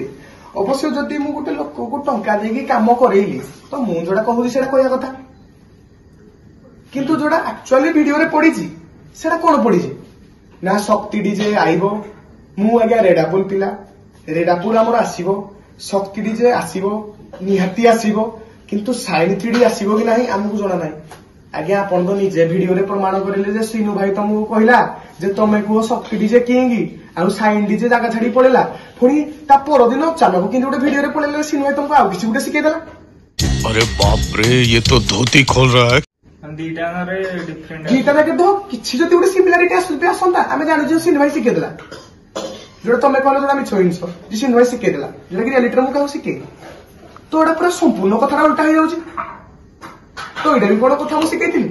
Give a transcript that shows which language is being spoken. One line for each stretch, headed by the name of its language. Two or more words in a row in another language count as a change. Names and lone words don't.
Odia: ଅବଶ୍ୟ ଯଦି ମୁଁ ଗୋଟେ ଲୋକକୁ ଟଙ୍କା ଦେଇକି କାମ କରେଇଲି ତ ମୁଁ ଯୋଉଟା କହୁଛି ସେଇଟା କହିବା କଥା, କିନ୍ତୁ ଯୋଉଟା ଆକ୍ଚୁଆଲି ଭିଡିଓରେ ପଡିଛି ସେଟା କଣ ପଡିଛି ନା ଶକ୍ତି ଡିଜେ ଆଇବ, ମୁଁ ଆଜ୍ଞା ରେଡାପୁଲ ପିଲା, ରେଡାପୁଲ ଆମର ଆସିବ, ଶକ୍ତି ଡିଜେ ଆସିବ ନିହାତି ଆସିବ, କିନ୍ତୁ ସାଇନ୍ ଥ୍ରୀଡି ଆସିବ କି ନାହିଁ ଆମକୁ ଜଣା ନାହିଁ। ଆଜ୍ଞା ଆପଣ ତ ନିଜେ ଭିଡିଓରେ ପ୍ରମାଣ କରିଲେ ଯେ ସିନୁ ଭାଇ ତମକୁ କହିଲା ଯେ ତମେ କୁହ ଶକ୍ତି ଡିଜେ କିଙ୍ଗ ଆଉ ସାଇନ୍ ଡିଜେ ଜାଗା ଛାଡି ପଳେଇଲା, ପୁଣି ତା ପରଦିନ ଅଚାନକ କିନ୍ତୁ ଗୋଟେ ଭିଡିଓରେ ପଳେଇଲା ସିନୁ ଭାଇ ତମକୁ ଆଉ କିଛି ଗୋଟେ ଶିଖେଇଦେଲା।
Hindi: अरे बाप रे, ये तो धोती खोल रहा है।
Odia: ଦିଟା ଯାକେ ତ କିଛି ଯଦି ଗୋଟେ ସିମିଲାରିଟି ଆସନ୍ତା ଆମେ ଜାଣିଛୁ ସିନୁ ଭାଇ ଶିଖେଇଦେଲା, ଯୋଉଟା ତମେ କହିଲ ଯୋଉଟା ମିଛ ଜିନିଷ ଯେ ସିନୁ ଭାଇ ଶିଖେଇଦେଲା, ଯୋଉଟା କି ରିଆଲିଟିରେ ମୁଁ କାହାକୁ ଶିଖେଇନି। ତ ଏଇଟା ପୁରା ସମ୍ପୂର୍ଣ୍ଣ କଥାଟା ଉଲ୍ଟା ହେଇଯାଉଛି। ତ ଏଇଟା ବି ବଡ କଥା ମୁଁ ଶିଖେଇଥିଲି।